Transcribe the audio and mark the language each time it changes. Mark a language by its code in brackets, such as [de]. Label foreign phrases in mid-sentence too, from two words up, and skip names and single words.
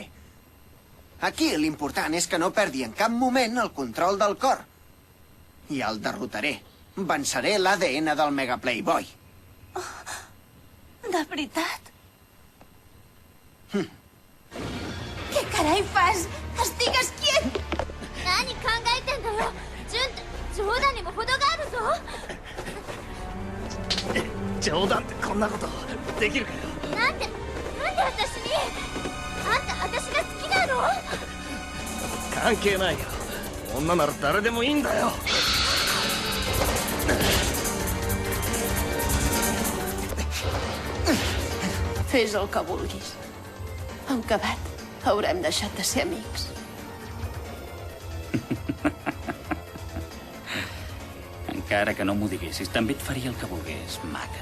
[ca] Aquí l'important és que no perdi en cap moment el control del cor. I el derrotaré. Venceré l'ADN del Mega Playboy. De veritat? Què carai fas? Estigues quiet! [ja] 何考えてんだよ。冗談にも程があるぞ。冗談ってこんなことできるかよ。なんで私に。あんた私が好きなの？関係ないよ。女なら誰でもいいんだよ。 [ca] Fes el que vulguis. En acabat, haurem deixat de ser amics. Encara que no m'ho diguessis, també et faria el que volgués, maca.